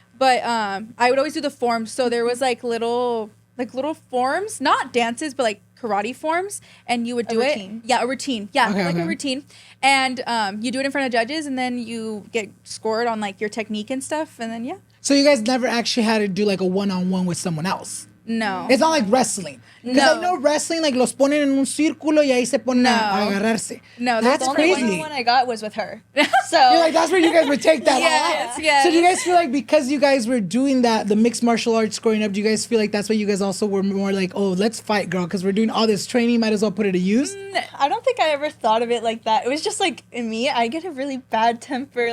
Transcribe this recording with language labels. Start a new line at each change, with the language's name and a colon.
English: But I would always do the forms. So there was like little forms, not dances, but like karate forms, and you would do it. Yeah, a routine. Yeah, a routine. And you do it in front of judges, and then you get scored on like your technique and stuff, and then So you guys never actually had to do like a one-on-one with someone else? No. It's not like wrestling. Because I know wrestling,
Spanish: like, los ponen en un círculo y ahí se ponen a agarrarse.
English: No, that's crazy. The only one I got was with her. So you're like, that's where you guys would take that off. Yes. So do you guys feel like because you guys were doing that, the mixed martial arts growing up, do you guys feel like that's why you guys also were more like, oh, let's fight, girl, because we're doing all this training, might as well put it to use? I don't think I ever thought of it like that. It was just like, in me, I get a really bad temper.